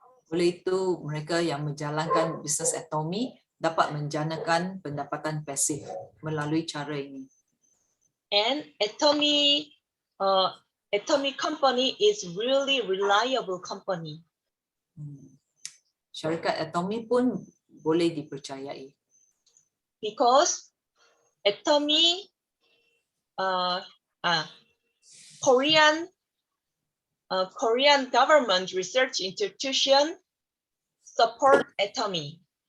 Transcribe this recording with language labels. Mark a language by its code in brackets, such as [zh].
[ms] Oleh itu mereka yang menjalankan bisnes Atomy dapat menjanakan pendapatan pasif melalui cara ini. [en] And Atomy company is really reliable company. [ms] Syarikat Atomy pun boleh dipercayai. [en] Because Atomy, Korean government research institution support Atomy.